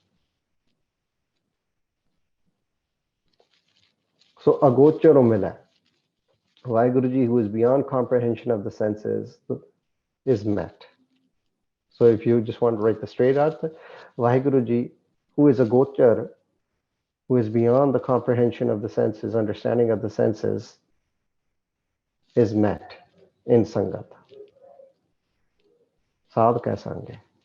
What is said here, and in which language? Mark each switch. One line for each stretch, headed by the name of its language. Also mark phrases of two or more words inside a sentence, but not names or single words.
English: So
Punjabi: ਅਗੋਚਰੋ ਮਿਲਾ,
English: Vaheguru Ji, who is beyond comprehension of the senses, is met. So if you just want to write the straight out, Vaheguru Ji, who is agochar, who is beyond the comprehension of the senses, understanding of the senses, is met in Sangat.
Punjabi: ਸਾਧ ਕਾ ਸੰਗੇ.